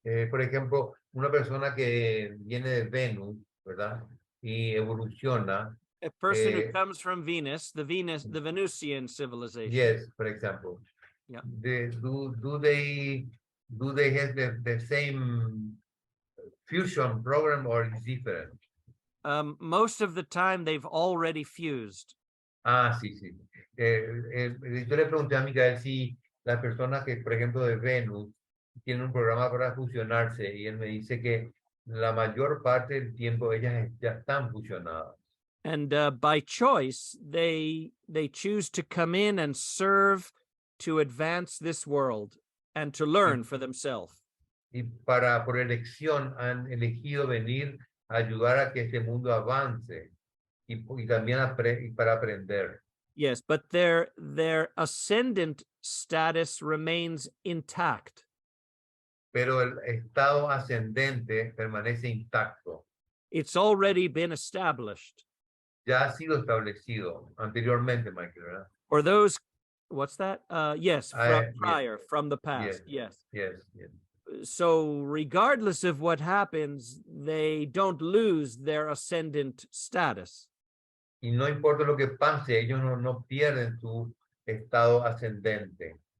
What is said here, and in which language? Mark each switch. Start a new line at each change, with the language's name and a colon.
Spanish: Por ejemplo, una persona que viene de Venus, ¿verdad? Y evoluciona.
English: A person who comes from Venus, the Venusian civilization. Yes, for example. Yeah. Do they have the same fusion program or is different? Most of the time they've already fused.
Spanish: Ah, sí, sí. Yo le pregunté a Miguel si las personas que, por ejemplo, de Venus, tienen un programa para fusionarse y él me dice que la mayor parte del tiempo ellas ya están fusionadas.
English: And by choice, they choose to come in and serve to advance this world and to learn for themselves.
Spanish: Y por elección han elegido venir a ayudar a que este mundo avance y también para aprender.
English: Yes, but their ascendant status remains intact.
Spanish: Pero el estado ascendente permanece intacto.
English: It's already been established.
Spanish: Ya ha sido establecido anteriormente, Michael, ¿verdad?
English: Or those, what's that? Yes, from Yes. prior, from the past. Yes. Yes, yes. So regardless of what happens, they don't lose their ascendant status.
Spanish: Y no importa lo que pase, ellos no pierden su estado ascendente.